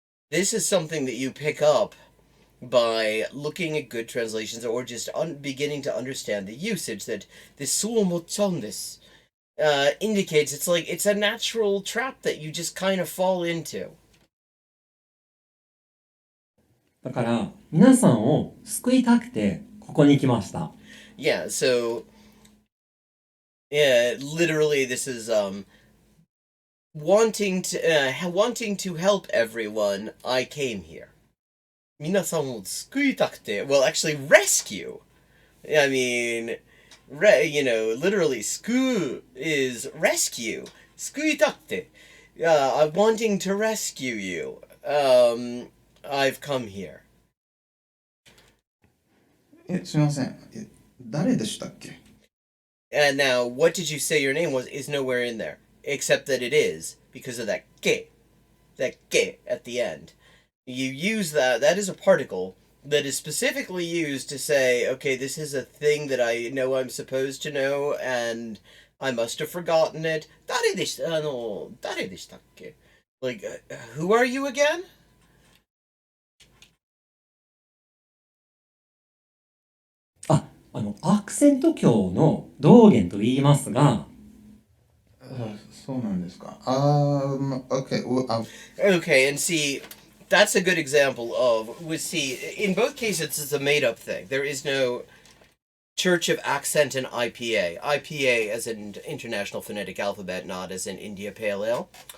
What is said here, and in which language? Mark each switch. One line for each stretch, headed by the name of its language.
English: This is something that you pick up by looking at good translations, or just beginning to understand the usage. That this suomochon indicates it's a natural trap that you just kind of fall into.
Japanese: だから、皆さんを救いたくて、ここに来ました。
English: Yeah, so, yeah, literally this is, wanting to help everyone, I came here.
Japanese: 皆さんを救いたくて,
English: well, actually, rescue. I mean, literally, 救 is rescue.
Japanese: 救いたくて.
English: I'm wanting to rescue you. I've come here.
Japanese: すいません。誰でしたっけ？
English: And now, what did you say your name was is nowhere in there, except that it is, because of that ke at the end. You use that is a particle that is specifically used to say, okay, this is a thing that I know I'm supposed to know, and I must have forgotten it.
Japanese: 誰でしたっけ?
English: Like, who are you again?
Japanese: アクセント教の道元と言いますが、そうなんですか。
English: Okay, Okay, and see, that's a good example of, in both cases, it's a made-up thing. There is no Church of Accent in IPA. IPA as in International Phonetic Alphabet, not as in India Pale Ale.